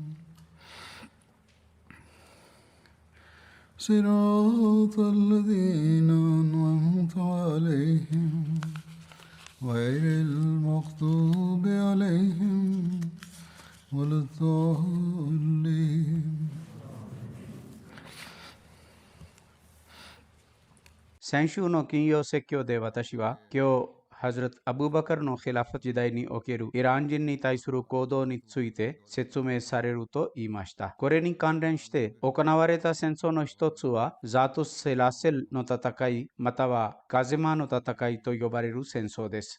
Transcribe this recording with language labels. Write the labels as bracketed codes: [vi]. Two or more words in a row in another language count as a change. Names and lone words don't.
[ar] صراط الذين أنعمت عليهم غير المغضوب عليهم ولا الضالين [ja] 先週の金曜説教で私は今日ハズラト・アブバカルのヒラファ時代におけるイラン人に対する行動について説明されると言いました。これに関連して行われた戦争の一つはザートス・セラセルの戦いまたはガゼマの戦いと呼ばれる戦争です。